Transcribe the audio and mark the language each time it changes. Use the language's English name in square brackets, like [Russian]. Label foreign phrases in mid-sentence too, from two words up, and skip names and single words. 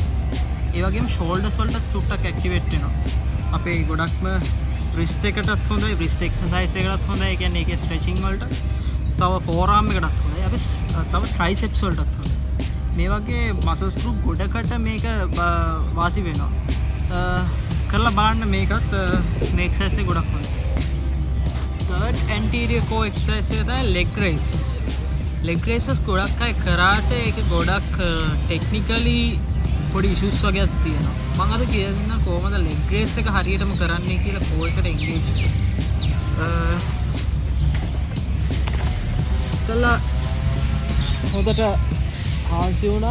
[Sinhala] ඒ වගේම ෂෝල්ඩර්ස් වලට චුට්ටක් ඇක්ටිවේට් වෙනවා. අපේ ගොඩක්ම රිස්ට් එකටත් හොඳයි, [English] wrist exercise [Sinhala] එකටත් හොඳයි. ඒ කියන්නේ ඒකේ ස්ට්‍රෙචින් වලට. තව [English] fore arm [Sinhala] එකටත් හොඳයි. අපි තව ට්‍රයිසෙප්ස් වලටත් හොඳයි. මේ වගේ [English] muscles group [Sinhala] ගොඩකට මේක වාසි වෙනවා. කරලා බලන්න මේකත් මේ එක්සර්සයිස් එක ගොඩක් හොඳයි. [English] third anterior core exercise [Sinhala] එක තමයි [English] leg raises. leg raises [Sinhala] ගොඩක් අය කරාට ඒක ගොඩක් technically පොඩි issues වගේක් තියෙනවා. මම අද කියලා දෙන්නම් කොහොමද [English] leg raise [Sinhala] එක හරියටම කරන්නේ කියලා කෝ එකට engage. ඉස්සලා හොඳට හාන්සි වුණා.